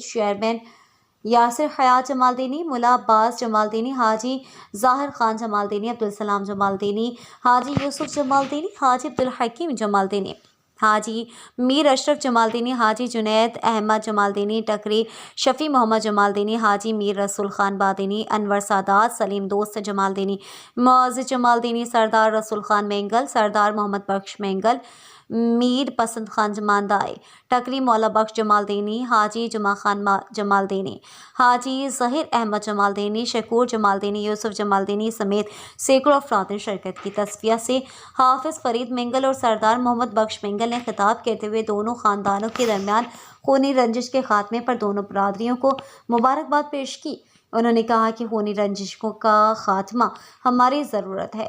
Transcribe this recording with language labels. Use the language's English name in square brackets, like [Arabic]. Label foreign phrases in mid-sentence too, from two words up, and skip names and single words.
[Urdu] چیئرمین یاسر حیات جمالدینی، ملا عباس جمالدینی، حاجی ظاہر خان جمالدینی، عبدالسلام جمالدینی، حاجی یوسف جمالدینی، حاجی عبدالحکیم جمالدینی، حاجی میر اشرف جمالدینی، حاجی جنید احمد جمالدینی، ٹکری شفیع محمد جمالدینی، حاجی میر رسول خان بادینی، انور سادات، سلیم دوست جمالدینی، معزز جمالدینی، سردار رسول خان مینگل، سردار محمد بخش مینگل، میر پسند خان ماندائے، ٹکری مولا بخش جمالدینی، حاجی جمعہ خان جمالدینی، حاجی ظہیر احمد جمالدینی، شکور جمالدینی، یوسف جمالدینی سمیت سینکڑوں افراد نے شرکت کی۔ تصفیہ سے حافظ فرید مینگل اور سردار محمد بخش مینگل نے خطاب کرتے ہوئے دونوں خاندانوں کے درمیان خونی رنجش کے خاتمے پر دونوں برادریوں کو مبارکباد پیش کی۔ انہوں نے کہا کہ خونی رنجشوں کا خاتمہ ہماری ضرورت ہے۔